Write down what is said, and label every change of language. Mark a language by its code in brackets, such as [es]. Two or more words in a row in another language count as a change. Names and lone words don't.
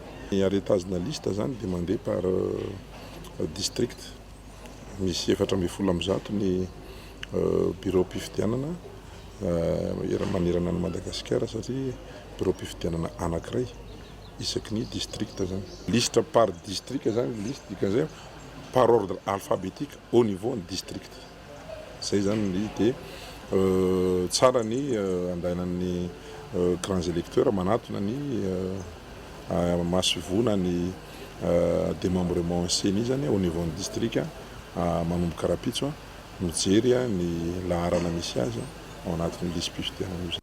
[mg] Ny arrêtage-na lista zany dia mandeha [fr] par district, [mg] misy 400 ny bureau mpifidianana manerana ny Madagasikara satria bureau mpifidianana anankiray isaky ny district zany. [fr] Liste par district [mg] zany liste dikan'izay [fr] par ordre alphabétique au niveau [mg] ny district. Zay zany dia tsara ny andainan'ny [fr] grands électeurs [mg] manatona ny masivona ny démembrement seny zany [fr] au niveau [mg] ny district manomboka rapitso mijery ny laharana misy azy ao anatin'ny lisy mpifidianana.